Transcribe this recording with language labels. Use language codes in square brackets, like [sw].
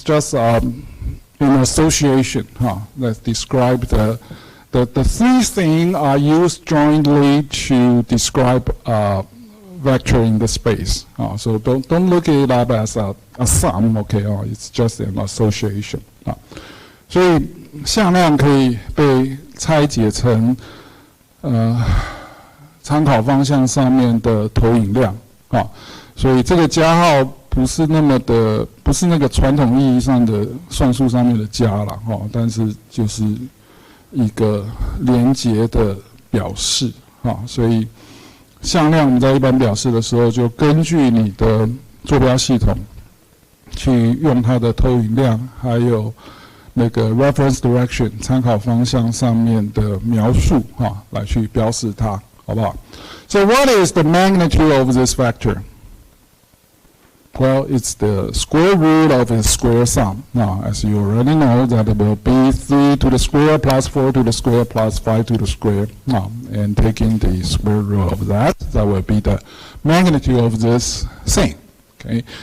[en] It's just an association that describes the 3 things are used jointly to describe vector in the space. So don't look it up as a sum, okay? It's just an association. [zh] 所以向量可以被拆解成参考方向上面的投影量所以这个加号不是那个传统意义上的算术上面的加啦但是就是一个连结的表示所以向量我们在一般表示的时候，就根据你的坐标系统去用它的投影量，还有那个 reference direction 参考方向上面的描述来去标示它，好不好 ？ [en] So what is the magnitude of this vector? Well, it's the square root of its square sum. Now, as you already know, that it will be 3 to the square plus 4 to the square plus 5 to the square. And taking the square root of that will be the magnitude of this thing. Okay.